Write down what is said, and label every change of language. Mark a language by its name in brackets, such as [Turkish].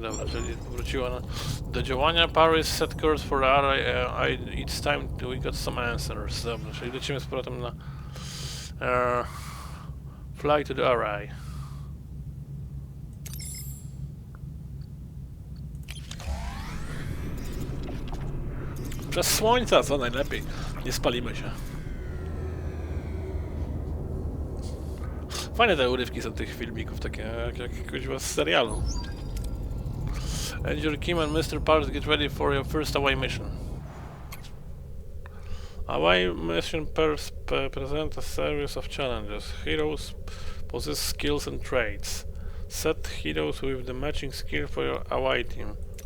[Polish] Dobra, czyli wróciła do działania. [English] Paris set course for array. It's time we got some answers. [Polish] Dobra, czyli lecimy z powrotem na [English] fly to the array. [Polish] Przez słońca, co najlepiej. Nie spalimy się. Fajne te urywki są tych filmików, takie jak jakiegoś z serialu. [English] Engineer Kim and Mr. Parks, get ready for your first away mission. Away mission present a series of challenges. Heroes possess skills and traits. Set heroes with the matching skill for your away team.